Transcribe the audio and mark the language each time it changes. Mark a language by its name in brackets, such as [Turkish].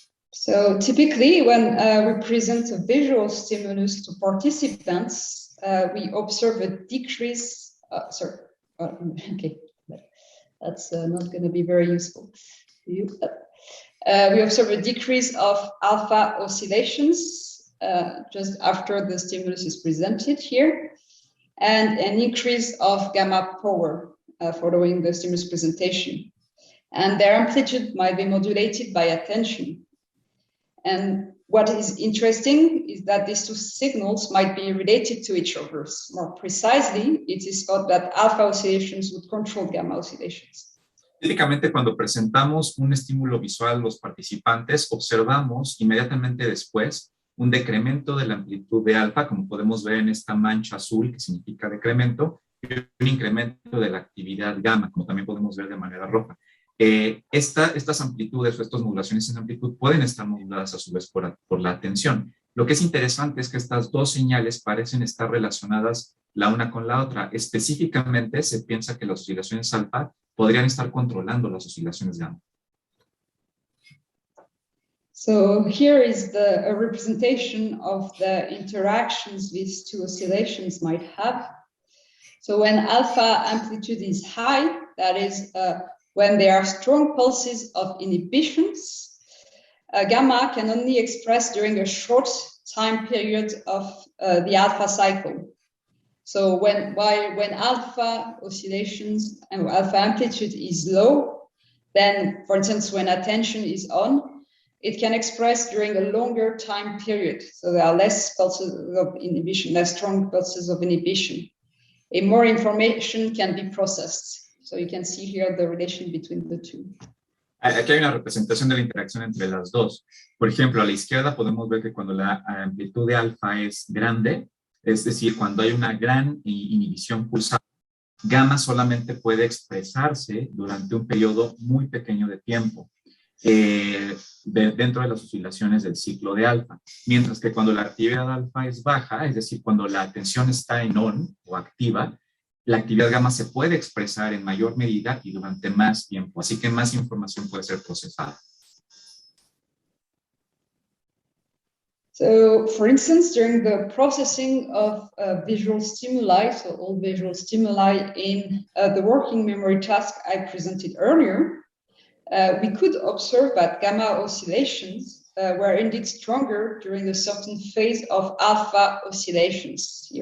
[English] So typically, when we present a visual stimulus to participants, we observe a decrease. Okay, that's not going to be very useful to you. We observe a decrease of alpha oscillations just after the stimulus is presented here, and an increase of gamma power following the stimulus presentation. And their amplitude might be modulated by attention. And what is interesting is that these two signals might be related to each other. More precisely, it is thought that alpha oscillations would control gamma oscillations. [Spanish] Típicamente, cuando presentamos un estímulo visual a los participantes, observamos inmediatamente después un decremento de la amplitud de alfa, como podemos ver en esta mancha azul, que significa decremento, y un incremento de la actividad gamma, como también podemos ver de manera roja. Estas amplitudes o estas modulaciones en amplitud pueden estar moduladas a su vez por la atención. Lo que es interesante es que estas dos señales parecen estar relacionadas la una con la otra. Específicamente se piensa que las oscilaciones alfa podrían estar controlando las oscilaciones gamma. [English] So here is a representation of the interactions these two oscillations might have. So when alpha amplitude is high, that is when there are strong pulses of inhibitions, gamma can only express during a short time period of the alpha cycle. So when alpha oscillations and alpha amplitude is low, then, for instance, when attention is on, it can express during a longer time period. So there are less pulses of inhibition, less strong pulses of inhibition. And more information can be processed. So you can see here the relation between the two. [Spanish] Aquí hay una representación de la interacción entre las dos. Por ejemplo, a la izquierda podemos ver que cuando la amplitud de alfa es grande, es decir, cuando hay una gran inhibición pulsada, gamma solamente puede expresarse durante un periodo muy pequeño de tiempo dentro de las oscilaciones del ciclo de alfa. Mientras que cuando la actividad alfa es baja, es decir, cuando la atención está en on o activa, la actividad gamma se puede expresar en mayor medida y durante más tiempo. Así que más información puede ser procesada. [English] So, for instance, during the processing of visual stimuli, so all visual stimuli in the working memory task I presented earlier, we could observe that gamma oscillations were indeed stronger during a certain phase of alpha oscillations.